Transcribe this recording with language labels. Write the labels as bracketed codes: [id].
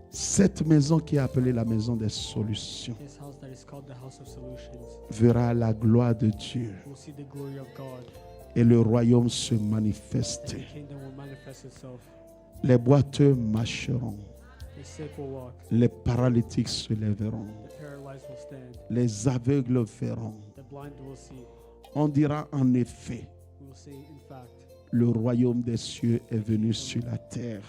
[fr] Cette maison qui est appelée la maison des solutions [en] This house that is called the house of solutions [fr] verra la gloire de Dieu [en] will see the glory of God, [fr] et le royaume se [en] and [fr] manifester. [en] the kingdom will manifest itself. [fr] Les boiteux marcheront, [en] The sick will walk, [fr] les paralytiques se lèveront, [en] the paralyzed will stand, [fr] les aveugles verront. [en] the blind will see. [fr] On dira en effet, [en] We will say, in fact, [fr] le royaume des cieux est venu sur la terre.